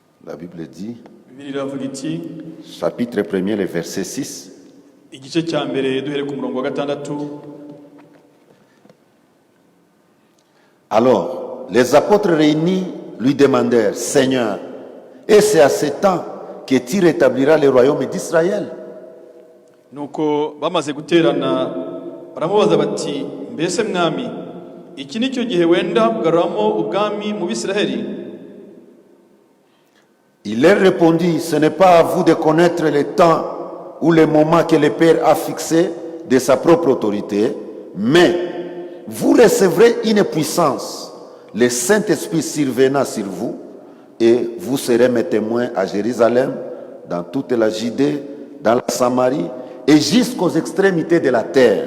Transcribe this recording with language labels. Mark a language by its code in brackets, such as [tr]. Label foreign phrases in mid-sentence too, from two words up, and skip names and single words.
[fr] La Bible dit, [rw] Bibiliya iravuga iti, [fr] chapitre 1er, le verset 6. [rw] igice cya mbere duhere ku murongo wa 6. [fr] Alors, les apôtres réunis lui demandèrent, Seigneur, et c'est à ce temps que tu rétabliras le royaume d'Israël? [rw] Nuko bamaze guterana baramubaza bati, mbese mwami, iki ni cyo gihe wenda kugaruramo ubwami mu Bisiraheli? [fr] Il leur répondit, ce n'est pas à vous de connaître le temps ou le moment que le Père a fixé de sa propre autorité, mais vous recevrez une puissance, le Saint-Esprit survenant sur vous, et vous serez mes témoins à Jérusalem, dans toute la Judée, dans la Samarie, et jusqu'aux extrémités de la terre.